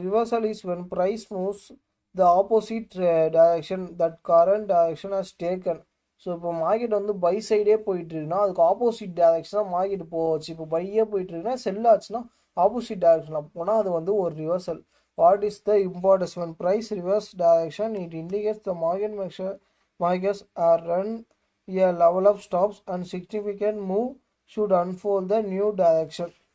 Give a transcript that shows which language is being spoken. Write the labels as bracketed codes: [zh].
[en] Reversal is when price moves the opposite direction that current direction has taken. [ta] So இப்போ market வந்து by சைடே போயிட்டுருக்குன்னா அதுக்கு opposite டைரக்ஷனாக market போச்சு. இப்போ பையே போயிட்டுருக்குன்னா செல் ஆச்சுன்னா ஆப்போசிட் டைரக்ஷனில் போனால் அது வந்து ஒரு reversal. [en] What is the importance? when price reverse direction, it indicates the markets are run a level of stops and significant move should unfold the new direction.